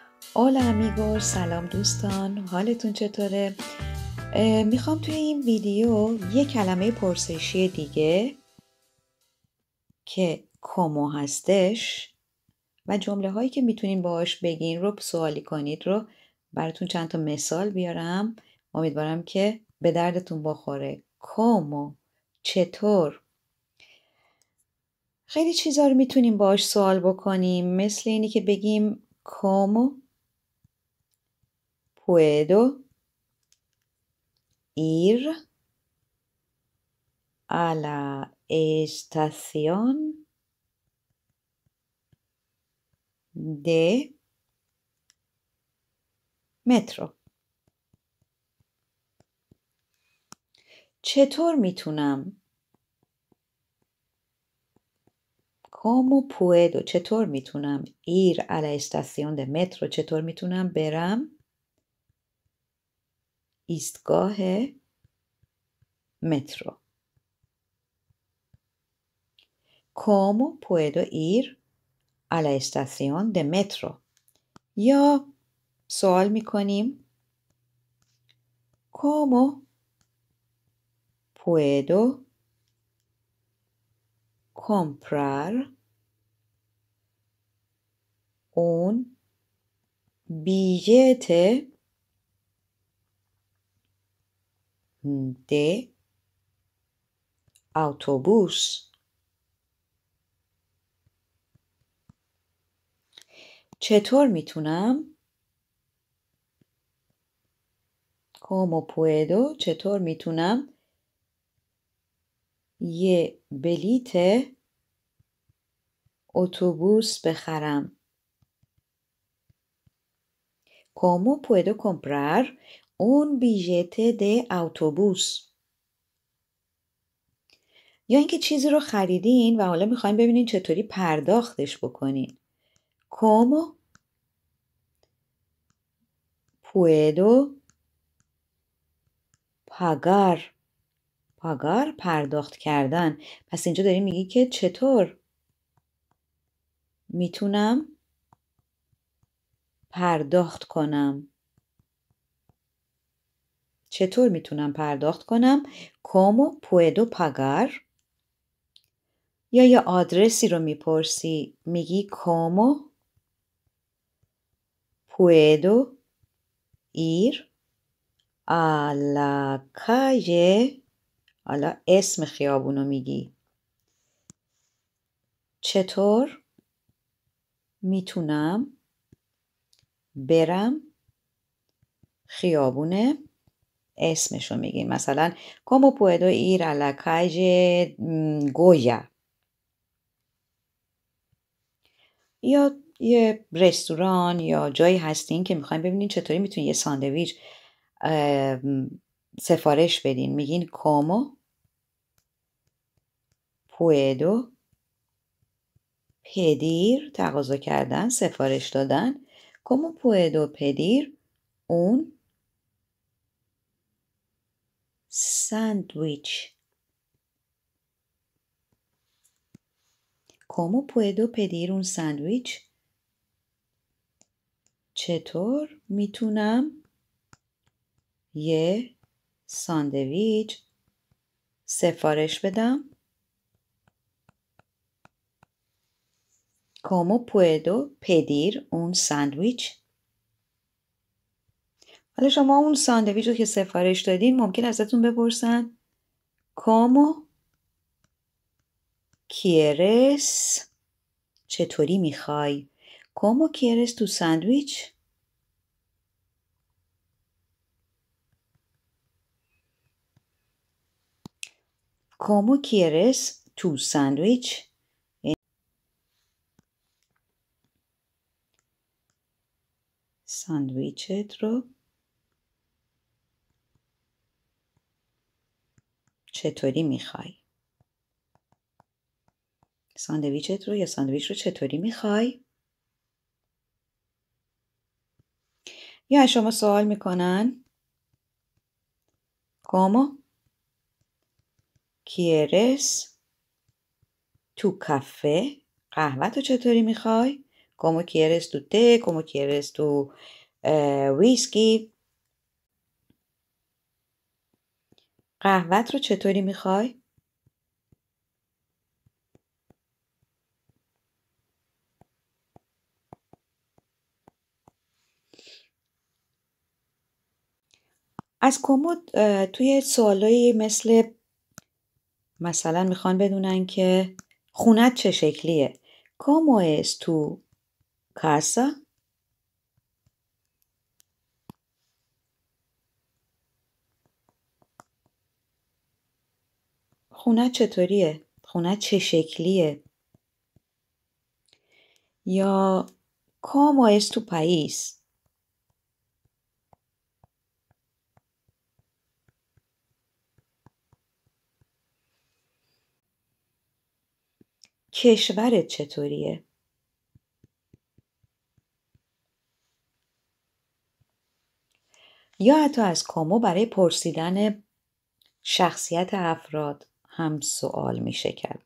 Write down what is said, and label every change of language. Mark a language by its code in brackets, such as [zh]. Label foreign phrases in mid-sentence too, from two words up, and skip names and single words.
[es] Hola amigos، [fa] سلام دوستان، حالتون چطوره؟ میخوام توی این ویدیو یه کلمه پرسشی دیگه که کومو هستش و جمله هایی که میتونین باهاش بگین رو سوالی کنید رو براتون چند تا مثال بیارم. امیدوارم که به دردتون بخوره. کومو، چطور؟ خیلی چیزا رو میتونیم باهاش سوال بکنیم، مثل اینی که بگیم کومو [es] puedo ir a la estación de metro. [fa] چطور میتونم؟ [es] ¿Cómo puedo؟ [fa] چطور میتونم؟ [es] ir a la estación de metro. [fa] چطور میتونم برم؟ ایستگاه مترو. [es] ¿Cómo puedo ir a la estación de metro؟ [fa] یا سوال میکنیم [es] ¿Cómo puedo comprar un billete de autobús؟ [fa] چطور میتونم؟ [es] ¿Cómo puedo؟ [fa] چطور میتونم یه بلیت اتوبوس بخرم؟ [es] ¿Cómo puedo comprar un billete de autobús؟ [fa] یا اینکه چیزی رو خریدین و حالا میخواین ببینین چطوری پرداختش بکنین. [es] ¿Cómo puedo pagar؟ [fa] pagar پرداخت کردن. پس اینجا داری میگی که چطور میتونم پرداخت کنم. چطور میتونم پرداخت کنم؟ [es] ¿Cómo puedo pagar؟ [fa] یا یه آدرسی رو میپرسی، میگی [es] ¿Cómo puedo ir a la calle؟ [fa] حالا اسم خیابونو میگی. چطور میتونم برم خیابونه؟ اسمشو میگی. مثلا [es] ¿Cómo puedo ir a la calle Goya؟ [fa] یا یه رستوران یا جایی هستین که میخواین ببینین چطوری میتونین یه ساندویچ سفارش بدین. [es] میگین ¿Cómo puedo pedir؟ [fa] تقاضا کردن، سفارش دادن. [es] ¿Cómo puedo pedir un sándwich؟ ¿Cómo puedo pedir un sándwich؟ [fa] چطور میتونم یه ساندویچ سفارش بدم؟ [es] ¿Cómo puedo pedir un sándwich؟ [fa] حالا شما اون ساندویچ رو که سفارش دادین ممکن ازتون بپرسن [es] ¿Cómo quieres؟ [fa] چطوری میخوای؟ [es] ¿Cómo quieres tu sándwich؟ ¿Cómo quieres tu sándwich؟ [fa] ساندویچت رو چطوری میخوای؟ ساندویچت رو یا ساندویچ رو چطوری میخوای؟ یا شما سوال میکنن [es] ¿Cómo quieres tu café؟ [fa] قهوه تو چطوری میخوای؟ [es] como quieres tu té, como quieres tu whisky. [fa] قهوت رو چطوری میخوای؟ از کمد توی سوالایی مثلا میخوان بدونن که خونت چه شکلیه. [es] ¿Cómo es tu casa؟ [fa] خونت چطوریه؟ خونت چه شکلیه؟ یا [es] ¿Cómo es tu país؟ [fa] کشورت چطوریه؟ یا حتی از کامو برای پرسیدن شخصیت افراد هم سوال میشه کرد.